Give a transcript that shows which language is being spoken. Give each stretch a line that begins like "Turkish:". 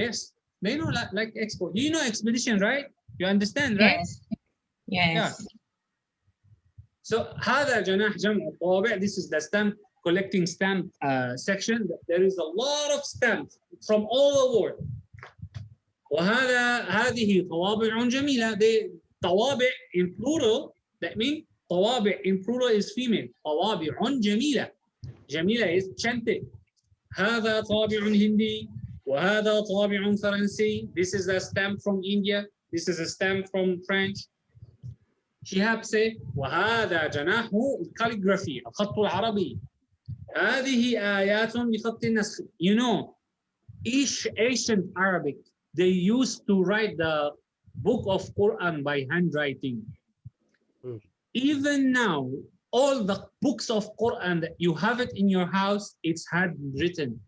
English: Yes, they know like expo. You know expedition, right? You understand, right? Yes. Yes. Yeah.
Arabic: So هذا جناح جمع الطابع.
English: This is the stamp collecting stamp section. There is a lot of stamps from all over the world.
Arabic: هذه طوابع جميلة.
English: They طوابع in plural. That means طوابع in plural is female.
Arabic: طوابع جميلة.
English: جميلة is chanted.
Arabic: هذا طابع هندي وهذا طابع فرنسي.
English: This is a stamp from India. This is a stamp from French. Shihab say
Arabic: وهذا جناح calligraphy الخط العربي. هذه آيات بخط النسخ.
English: You know, each ancient Arabic, they used to write the book of Quran by handwriting. Even now, all the books of Quran that you have it in your house, it's handwritten.